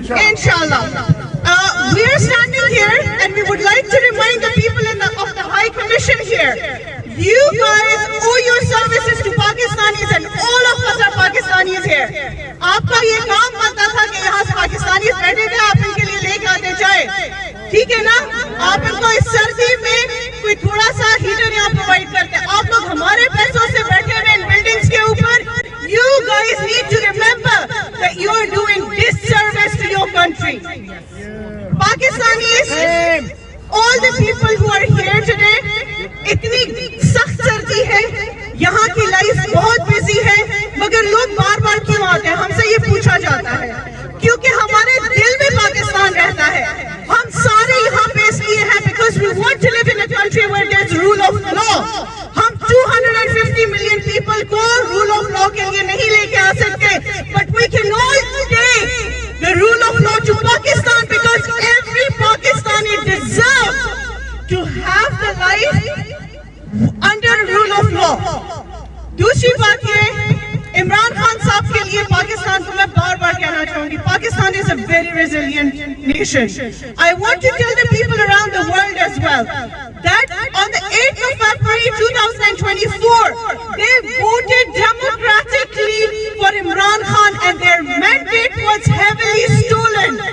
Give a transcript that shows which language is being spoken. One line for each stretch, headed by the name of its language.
English: Inshallah. We are standing here and we would like to remind the people of the High Commission here. You guys owe your services to Pakistanis and all of us are Pakistanis here.
Urdu: آپ کا یہ کام بنتا تھا کہ یہاں سے پاکستانی بیٹھے تھے, آپ ان کے لیے لے کے آتے جائے, ٹھیک ہے نا؟ آپ ان کو اس سردی میں کوئی تھوڑا سا ہیٹر یہاں پرووائڈ کرتے. آپ لوگ ہمارے پیسوں سے بیٹھے ہوئے ان بلڈنگز کے اوپر.
English: You guys need to remember that you are doing disservice to your country. Pakistanis, all the people who are here today,
Urdu: اتنی سخت سردی ہے, یہاں کی لائف بہت بزی ہے, مگر لوگ بار بار کیوں آتے ہیں؟ ہم سے یہ پوچھا جاتا ہے کیونکہ ہمارے دل میں پاکستان رہتا ہے. ہم سارے یہاں پہ اس لیے ہیں
English: because we want to live in a country where there's rule of law. ہم 250 million people کو rule of law
Urdu: کے لیے نہیں لے کے آ سکتے,
English: but we can all take the rule of law to Pakistan because every Pakistani deserves to have the life under rule of law.
Urdu: دوسری بات یہ, عمران خان صاحب کے لیے پاکستان کو میں بار بار کہنا چاہوں گی, Pakistan
English: is a very resilient nation. I want to tell the people around the world as well that on the 8th of February 2024 they voted democratically for Imran Khan and their mandate was heavily stolen.